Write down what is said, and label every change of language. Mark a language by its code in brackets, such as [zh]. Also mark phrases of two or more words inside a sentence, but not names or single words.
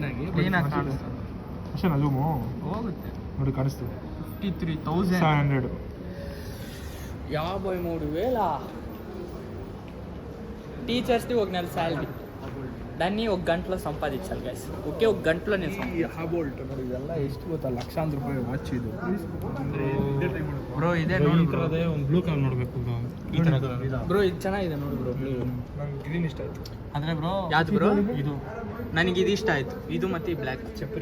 [kn] ಕ್ಲೀನಾಗಿ ಕಾಣಿಸ್ತಾ ಅಷ್ಟೇನಾ ಜೂಮು ಹೋಗುತ್ತೆ ನೋಡಿ ಕಾಣಿಸ್ತದೆ 53,000 700 [te] 53,000 టీచర్స్ది ఒక నెల శాలరీ దాన్ని ఒక గంటలో సంపాదించాలి గైస్ ఒకే ఒక గంటలో నేను [kn] ಹಾಬೋಲ್ಟ್ ನೋಡಿ ಇದೆಲ್ಲ ಎಷ್ಟು ಗೊತ್ತಾ ಲಕ್ಷಾಂತರ ರೂಪಾಯಿ ವಾಚ್ ಇದು ಬ್ರೋ ಇದೆ ನೋಡಿ ಬ್ರೋ ಒಂದು ಬ್ಲೂ ಕಲರ್ ನೋಡಬೇಕು ಬ್ರೋ ಇದು ಚೆನ್ನಾಗಿದೆ ನೋಡಿ ಬ್ರೋ ನಂಗೆ ಗ್ರೀನ್ ಇಷ್ಟ ಆಯ್ತು ಅಂದ್ರೆ ಬ್ರೋ ಯಾವ್ದು ಬ್ರೋ ಇದು ನನಗೆ ಇದು ಇಷ್ಟ ಆಯ್ತು ಇದು ಮತ್ತೆ ಈ ಬ್ಲ್ಯಾಕ್ ಚಪ್ರಿ